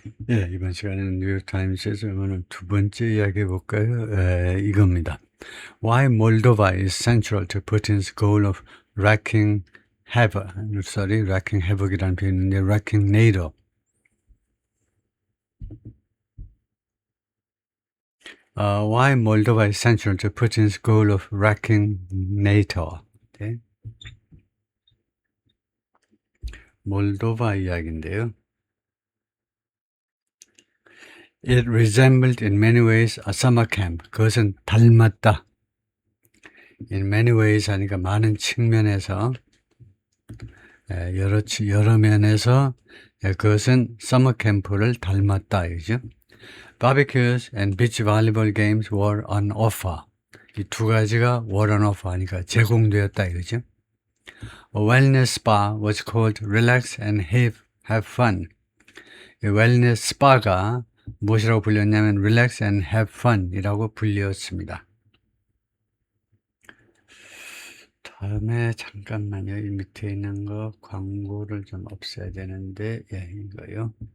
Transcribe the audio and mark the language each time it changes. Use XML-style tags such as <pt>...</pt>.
<ko>예, 이번 시간에는 뉴욕타임스에서 오늘 두 번째 이야기 해볼까요? 이겁니다.</ko> <en>Why Moldova is central to Putin's goal of wreaking havoc. wreaking havoc</en> <ko>이라는 표현인데,</ko> <en>wreaking NATO. Why Moldova is central to Putin's goal of wrecking NATO.</en> <ko>네. 몰도바 이야기인데요.</ko> <en>It resembled in many ways a summer camp.</en> <ko>그것은 닮았다.</ko> <en>In many ways</en> <ko>하니까 많은 측면에서, 여러 면에서 그것은 서머 캠프를 닮았다. 이죠.</ko> <en>Barbecues and beach volleyball games were on offer.</en> <ko>이 두 가지가</ko> <en>were on offer</en> <ko>하니까 제공되었다. 이거죠.</ko> <en>A wellness spa was called relax and have fun.</en> <ko>이 웰니스 스파가 무엇이라고 불렸냐면</ko> <en>relax and have fun</en> <ko>이라고 불렸습니다. 다음에 잠깐만요. 이 밑에 있는 거 광고를 좀 없애야 되는데, 예, 이거요.</ko>